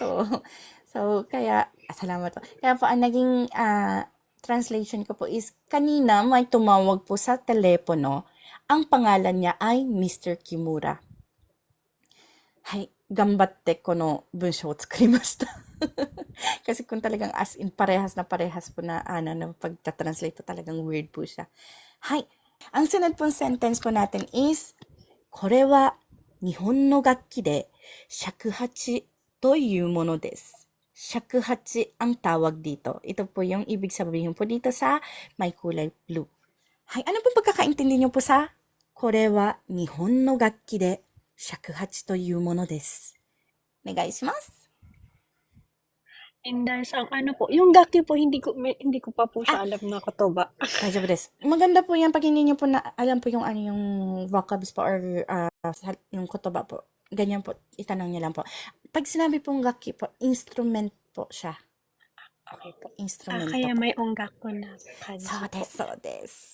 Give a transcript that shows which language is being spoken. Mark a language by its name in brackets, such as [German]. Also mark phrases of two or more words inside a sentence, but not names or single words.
[Filipino] so kaya, salamat po. Kaya po, ang naging translation ko po is, kanina may tumawag po sa telepono. Ang pangalan niya ay Mr. Kimura. [Japanese] はい、がんばって この 文章 を 作りました. [Filipino] Kasi kung talagang [English] as in [Filipino] parehas po na pagta-translate po talagang weird po siya. Hai, ang sunod pong sentence po natin is, [Japanese] これは日本の楽器で尺八というものです. [Filipino] 尺八 ang tawag dito. Ito po yung ibig sabihin po dito sa may kulay blue. Hay, ano pong pagkakaintindi niyo po sa [Japanese] これは日本の楽器で尺八というものです. お願いします。 [Filipino] And ang ano po, yung gaki po hindi ko pa po siya alam na kotoba. [Japanese] 大丈夫です。 [Filipino] Maganda po yan pag hindi niyo po na alam po yung yung vocabs po or yung kotoba po. Ganyan po, itanong niyo lang po. Pag sinabi pong gaki po, instrument po siya. Okay po. Instrument Kaya po. may onggako na kanji po. [Japanese] そう です.